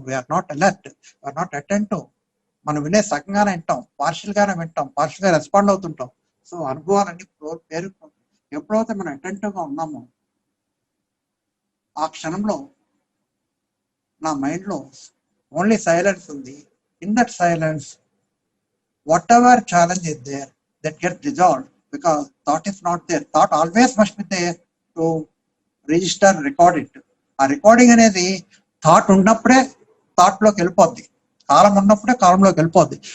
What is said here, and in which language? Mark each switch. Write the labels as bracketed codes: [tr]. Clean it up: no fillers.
[en] We are not alert, we are not attentive. [te] మనం వినే సగంగానే వింటాం, పార్షియల్గానే వింటాం, పార్షియల్గా రెస్పాండ్ అవుతుంటాం. సో అనుభవాలన్నీ పేరుకుంటాం. ఎప్పుడైతే మనం అటెంటివ్గా ఉన్నామో ఆ క్షణంలో నా మైండ్లో ఓన్లీ సైలెన్స్ ఉంది. [en] In that silence whatever challenge is there, that gets resolved, because thought is not there. Thought always must be there to register, record it. [te] ఆ రికార్డింగ్ అనేది థాట్ ఉన్నప్పుడే థాట్లోకి వెళ్ళిపోద్ది, కాలం ఉన్నప్పుడే కాలంలోకి వెళ్ళిపోద్ది.